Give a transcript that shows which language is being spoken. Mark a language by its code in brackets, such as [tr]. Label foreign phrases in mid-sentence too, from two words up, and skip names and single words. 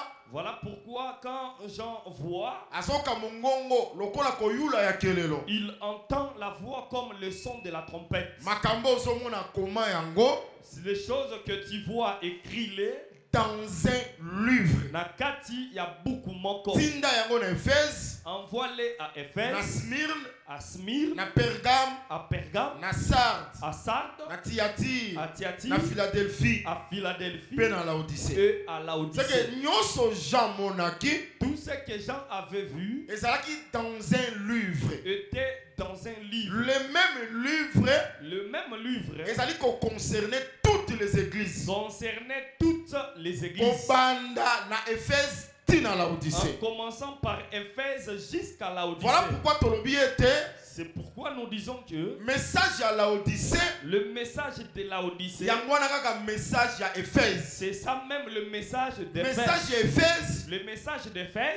[fr] Voilà pourquoi quand Jean voit, il entend la voix comme le son de la trompette. Les choses que tu vois écrites dans un livre. [ln] Nakati ya beaucoup moko. Tinda yango na Éphèse. [fr] Envoie-les à Éphèse. [ln] Na Smyrne. [fr] À Smyrne. [ln] Na Pergame. [fr] À Pergame. [ln] Na Sardes. [fr] À Sardes. [ln] Na Thyatire. [fr] À Thyatire. [ln] Na Philadelphie. [fr] À Philadelphie. [ln] Pe na Laodicée. [fr] Et à Laodicée. C'est que [ln] nyoso Jean monaki. [fr] Tout ce que Jean avait vu. Ezalaki dans un livre. Était dans un livre. Le même livre. Le même livre. Ezalaki concernait toutes les églises. Concernait toutes les églises. [ln] Obanda na Éphèse tina Laodicée. [fr] En commençant par Éphèse jusqu'à Laodicée. Voilà pourquoi Tolobi était. C'est pourquoi nous disons que message à Laodicée, le message de Laodicée, message à Éphèse. C'est ça même le message d'Éphèse. Message Éphèse, le message d'Éphèse,